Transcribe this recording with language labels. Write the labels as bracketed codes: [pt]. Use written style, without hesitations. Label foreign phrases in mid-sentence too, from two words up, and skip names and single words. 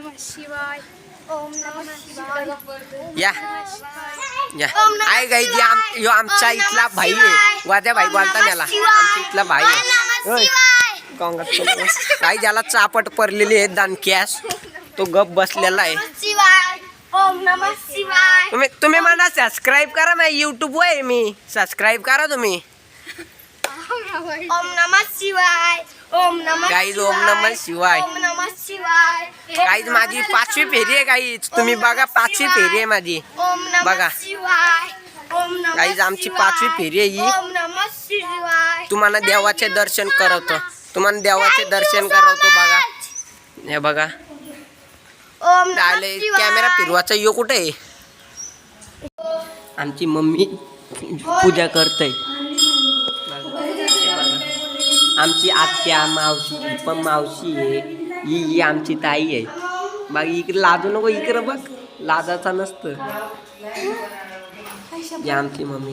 [mr] या आहे गाई. यो आमचा इथला भाई आहे. वाद्या भाई बोलता याला. आमचा इथला भाई आहे. काही ज्याला चापट पडलेली आहे दानक्यास. तो गप बसलेला आहे. [sa] ओम नमः शिवाय. [mr] तुम्ही मला सबस्क्राईब करा. माझ्या युट्यूब वर आहे मी. सबस्क्राईब करा तुम्ही. [sa] ओम नमः शिवाय. ओम नमः गाईज ओम नमः शिवाय. ओम नमः शिवाय. [mr] गाईज माझी 5वी फेरी आहे गाईज. तुम्ही बघा 5वी फेरी आहे माझी. [sa] ओम नमः [mr] बघा [sa] शिवाय. ओम नमः [mr] गाईज आमची 5वी फेरी आहे ही. [sa] ओम नमः शिवाय. [mr] तुम्हाला देवाचे दर्शन करवतो. बघा हे बघा. [sa] ओम नमः शिवाय. [mr] कॅमेरा फिरवाचा यो कुठे आहे. आमची मम्मी पूजा करते. आमची आत्या मावशी ही पण मावशी आहे. ही आमची ताई आहे. बघ इकडे लाजू नको. इकडे बघ लाजाचा नसतं. ही आमची मम्मी.